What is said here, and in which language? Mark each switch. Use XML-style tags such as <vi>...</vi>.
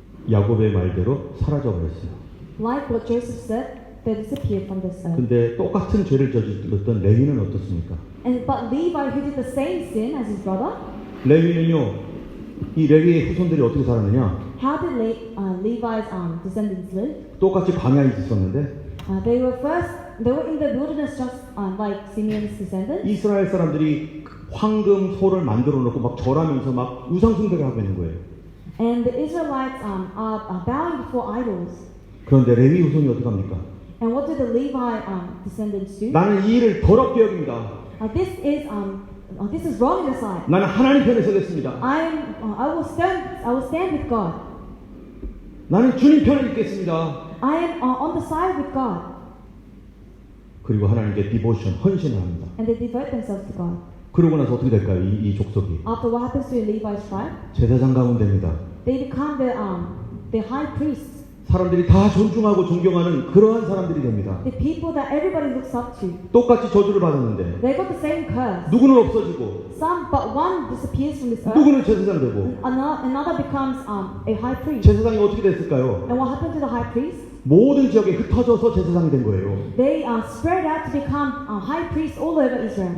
<ko>야곱의 말대로 사라져 버렸어요.</ko> <en>Like what Joseph said, they disappeared from this earth.</en> <ko>근데 똑같은 죄를 저질렀던 레위는 어떻습니까?</ko> <en>But Levi, who did the same sin as his brother,</en> <ko>레위는요 이 레위의 후손들이 어떻게 살았느냐?</ko> <en>How did Levi's descendants live?</en> <ko>똑같이 광야에 있었는데</ko> <en>They were in the wilderness just like Simeon's descendants.</en> <ko>이스라엘 사람들이 황금 소를 만들어 놓고 막 절하면서 막 우상숭배를 하고 있는 거예요.</ko> <en>And the Israelites are bowing before idols.</en> <ko>그런데 레위 후손이 어떻게 합니까?</ko> <en>And what do the Levi descendants do?</en> <ko>나는 이 일을 더럽게 여깁니다.</ko> <en>This is wrong in the sight.</en> <ko>나는 하나님 편에 서겠습니다.</ko> <en>I will stand with God.</en> <ko>나는 주님 편에 있겠습니다.</ko> <en>I am on the side with God.</en> <ko>그리고 하나님께 디보션, 헌신을 합니다.</ko> <en>And they devote themselves to God.</en> <ko>그러고 나서 어떻게 될까요? 이 족속이</ko> <en>After what happens to Levi's tribe?</en> <ko>제사장 가운데입니다.</ko> <en>They become the high priests.</en> <ko>사람들이 다 존중하고 존경하는 그러한 사람들이 됩니다.</ko> <en>The people that everybody looks up to.</en> <ko>똑같이 저주를 받았는데</ko> <en>They got the same curse.</en> <ko>누구는 없어지고</ko> <en>But one disappears from this earth.</en> <ko>누구는 제사장 되고</ko> <en>Another becomes a high priest.</en> <ko>제사장이 어떻게 됐을까요?</ko> <en>And what happened to the high priest?</en> <ko>모든 지역에 흩어져서 제사장이 된 거예요.</ko> <en>They spread out to become high priests all over Israel.</en>